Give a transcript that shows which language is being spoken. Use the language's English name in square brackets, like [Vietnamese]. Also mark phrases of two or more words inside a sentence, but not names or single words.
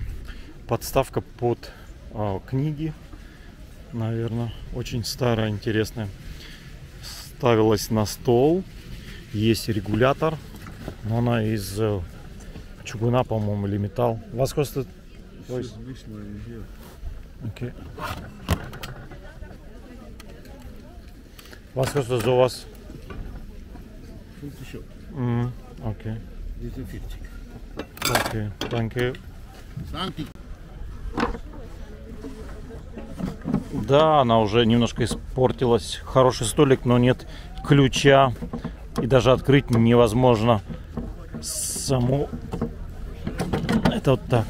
[Russian] Подставка под книги. Наверное, очень старая, интересная. Ставилась на стол. Есть регулятор. Но она из чугуна, по-моему, или металл. [German] Was kostet? Okay. Was kostet sowas? 50 Euro. Okay. Diese 40. Okay, danke. [Russian] Да, она уже немножко испортилась. Хороший столик, но нет ключа. И даже открыть невозможно саму. Это вот так.